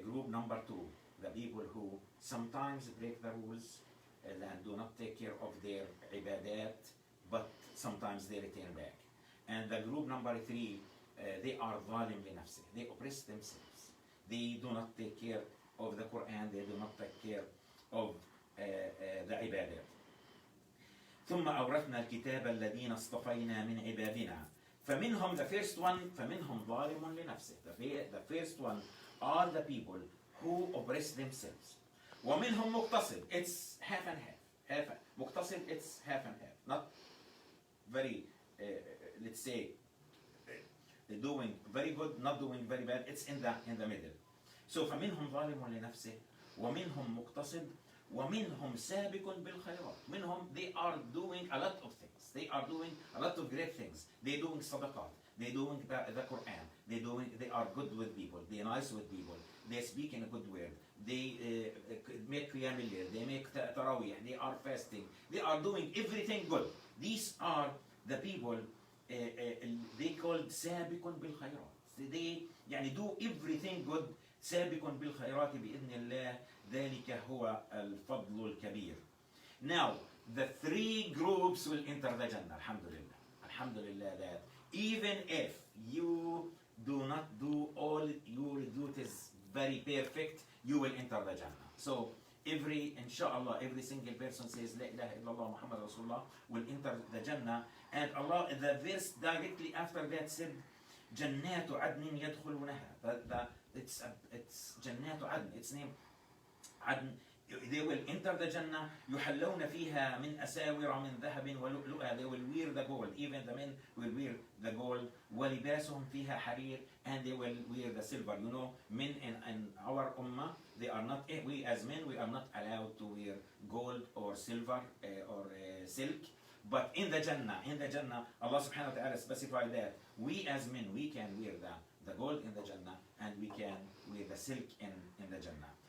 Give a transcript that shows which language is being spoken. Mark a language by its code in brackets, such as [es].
[en] Group number two, the people who sometimes break the rules and do not take care of their ibadat, but sometimes they return back. And the group number three, they are zalim li nafsih. They oppress themselves. They do not take care of the Quran. They do not take care of the ibadat. [ar] ثم أورثنا الكتاب الذين اصطفينا من عبادنا. فمنهم, [en] the first one, [ar] فمنهم ظالم لنفسه. [en] The first one are the people who oppress themselves. [ar] ومنهم مقتصد. [en] It's half and half. مقتصد, it's half and half. Not very, let's say, doing very good, not doing very bad. It's in the middle. [ar] So فمنهم ظالم لنفسه ومنهم مقتصد ومنهم سابق بالخيرات. [en] منهم, they are doing a lot of things. They are doing a lot of great things. They doing sadaqat. They doing the Quran. They are good with people. They are nice with people. They speak in a good word. They make qiyam al-layl. They make tarawih. They are fasting. They are doing everything good. These are the people they called [ar] سابق بالخيرات. [en] They يعني do everything good. [ar] سابق بالخيرات بإذن الله. ذلك هو الفضل الكبير. [en] Now, the three groups will enter the Jannah. Alhamdulillah. Alhamdulillah that even if you do not do all your duties very perfect, you will enter the Jannah. So inshallah, every single person says La ilaha illallah Muhammad Rasulullah will enter the Jannah. And Allah, the verse directly after that said, [ar] جنات عدن يدخلونها. [en] It's جنات عدن. It's named عدن. They will enter the Jannah. [ar] يحلون فيها من أساور من ذهب ولؤلؤا. [en] They will wear the gold. Even the men will wear the gold. [ar] ولباسهم فيها حرير. [en] And they will wear the silver. You know, men in our ummah, they are not. We as men, we are not allowed to wear gold or silver or silk. But in the Jannah, Allah subhanahu wa ta'ala specified that we as men, we can wear the gold in the Jannah, and we can wear the silk in the Jannah.